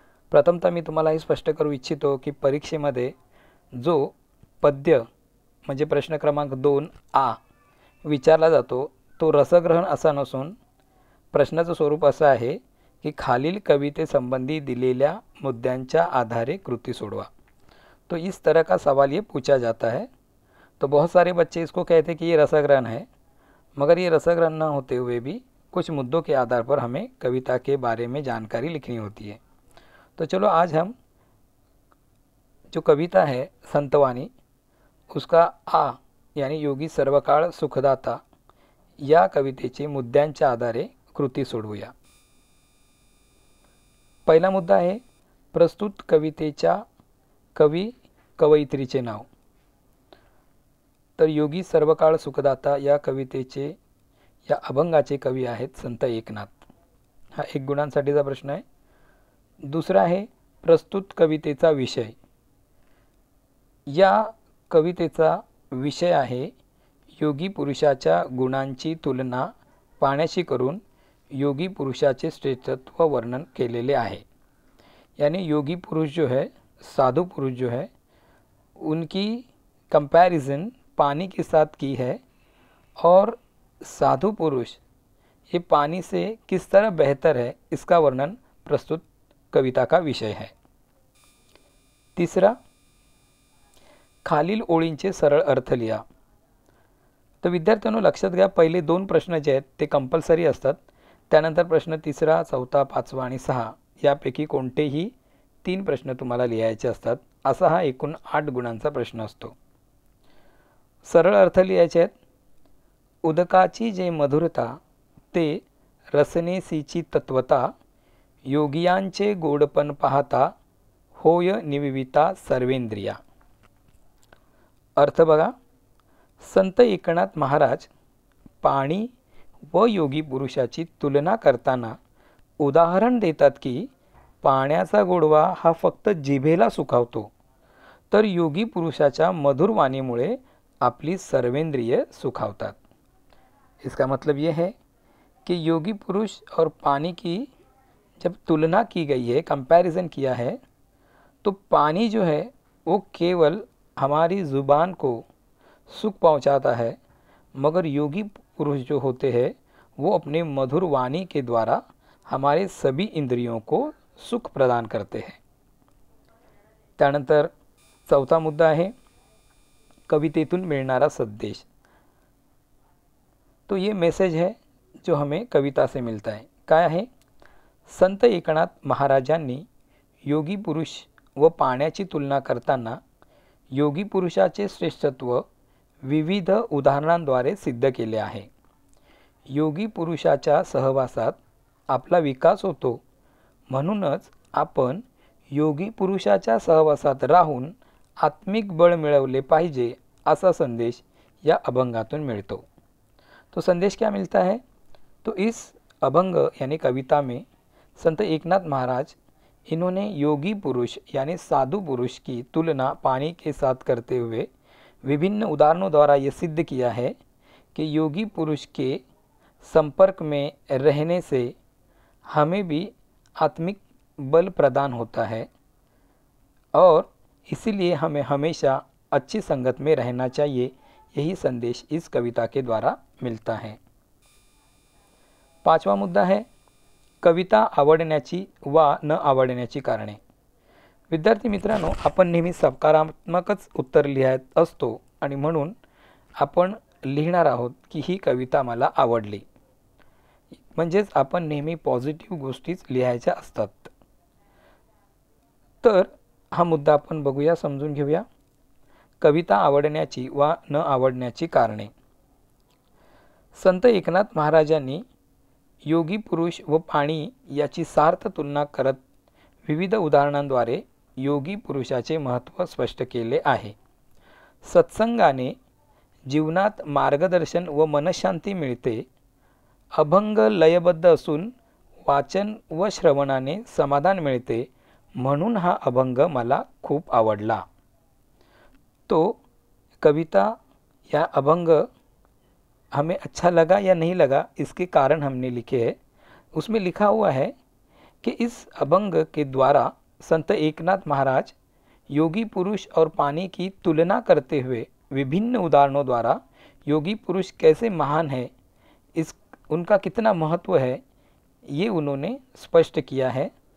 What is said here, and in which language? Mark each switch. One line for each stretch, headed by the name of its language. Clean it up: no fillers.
Marathi: प्रथमतः मी तुम्हाला हे स्पष्ट करू इच्छितो की परीक्षेमध्ये जो पद्य म्हणजे प्रश्न क्रमांक 2A विचारला जातो तो रसग्रहण असा नसून प्रश्नाचं स्वरूप असं आहे कि खालील कवितेसंबंधी दिलेल्या मुद्द्यांच्या आधारे कृति सोडवा.
Hindi: तो इस तरह का सवाल ये पूछा जाता है. तो बहुत सारे बच्चे इसको कहते कि ये रसग्रहण है, मगर ये रसग्रहण न होते हुए भी कुछ मुद्दों के आधार पर हमें कविता के बारे में जानकारी लिखनी होती है. तो चलो आज हम जो कविता है संतवाणी उसका आ यानी योगी सर्वकाळ सुखदाता
Marathi: या कवितेचे मुद्द्यांच्या आधारे कृती सोडवूया. पहिला मुद्दा आहे प्रस्तुत कवितेच्या कवी कवयित्रीचे नाव. तर योगी सर्वकाळ सुखदाता या कवितेचे या अभंगाचे कवी आहेत संत एकनाथ. हा 1 गुणांसाठीचा प्रश्न आहे. दुसरा आहे प्रस्तुत कवितेचा विषय. या कवितेचा विषय आहे योगी पुरुषाच्या गुणांची तुलना पाण्याशी करून योगी पुरुषाचे श्रेष्ठत्व वर्णन केलेले आहे.
Hindi: यानी योगी पुरुष जो है, साधु पुरुष जो है, उनकी कंपैरिजन पानी के साथ की है और साधु पुरुष ये पानी से किस तरह बेहतर है इसका वर्णन प्रस्तुत कविता का विषय है.
Marathi: तीसरा, खालील ओळींचे सरळ अर्थ लिहा. तर विद्यार्थ्यांनो लक्षात घ्या, पहिले 2 प्रश्न जे आहेत ते कंपल्सरी असतात. त्यानंतर प्रश्न 3, 4, 5 आणि 6 यापैकी कोणतेही 3 प्रश्न तुम्हाला लिहायचे असतात. असा हा एकूण 8 गुणांचा प्रश्न असतो. सरळ अर्थ लिहायचे आहेत. उदकाची जे मधुरता ते रसनेसीची तत्वता, योगियांचे गोडपण पाहता होय निविविता सर्वेंद्रिया. अर्थ बघा, संत एकनाथ महाराज पाणी व योगी पुरुषाची तुलना करताना उदाहरण देतात की पाण्याचा गोडवा हा फक्त जिभेला सुखावतो, तर योगी पुरुषाच्या मधुर वाणीमुळे आपली सर्वेंद्रिय सुखावतात.
Hindi: इसका मतलब ये है कि योगी पुरुष और पानी की जब तुलना की गई है, कंपैरिजन किया है, तो पानी जो है वो केवल हमारी ज़ुबान को सुख पहुंचाता है, मगर योगी पुरुष जो होते हैं वो अपने मधुर वाणी के द्वारा हमारे सभी इंद्रियों को सुख प्रदान करते हैं.
Marathi: त्यानंतर 4था मुद्दा आहे कवितेतून मिळणारा संदेश.
Hindi: तो ये मैसेज है जो हमें कविता से मिलता है.
Marathi: काय आहे? संत एकनाथ महाराजांनी योगी पुरुष व पाण्याची तुलना करताना योगी पुरुषाचे श्रेष्ठत्व विविध उदाहरणांद्वारे सिद्ध केले आहे. योगी पुरुषाच्या सहवासात आपला विकास होतो, म्हणूनच आपण योगी पुरुषाच्या सहवासात राहून आत्मिक बळ मिळवले पाहिजे असा संदेश या अभंगातून मिळतो.
Hindi: तो संदेश क्या मिलता है? तो इस अभंग यानी कविता में संत एकनाथ महाराज इन्होंने योगी पुरुष यानी साधु पुरुष की तुलना पानी के साथ करते हुए विभिन्न उदाहरणों द्वारा ये सिद्ध किया है कि योगी पुरुष के संपर्क में रहने से हमें भी आत्मिक बल प्रदान होता है और इसीलिए हमें हमेशा अच्छी संगत में रहना चाहिए. यही संदेश इस कविता के द्वारा मिलता है. 5वां मुद्दा है
Marathi: कविता आवडण्याची वा न आवडण्याची कारणे. विद्यार्थी मित्रांनो, आपण नेहमी सकारात्मकच उत्तर लिहित असतो आणि म्हणून आपण लिहिणार आहोत की ही कविता मला आवडली. म्हणजेच आपण नेहमी पॉझिटिव्ह गोष्टीच लिहायच्या असतात. तर हा मुद्दा आपण बघूया, समजून घेऊया. कविता आवडण्याची वा न आवडण्याची कारणे. संत एकनाथ महाराजांनी योगी पुरुष व पाणी याची सार्थ तुलना करत विविध उदाहरणांद्वारे योगी पुरुषाचे महत्त्व स्पष्ट केले आहे. सत्संगाने जीवनात मार्गदर्शन व मनशांती मिळते. अभंग लयबद्ध असून वाचन व श्रवणाने समाधान मिळते, म्हणून हा अभंग मला खूप आवडला.
Hindi: तो कविता या अभंग हमें अच्छा लगा या नहीं लगा, इसके कारण हमने लिखे हैं. उसमें लिखा हुआ है कि इस अभंग के द्वारा संत एकनाथ महाराज योगी पुरुष और पानी की तुलना करते हुए विभिन्न उदाहरणों द्वारा योगी पुरुष कैसे महान है, इस उनका कितना महत्व है, ये उन्होंने स्पष्ट किया है.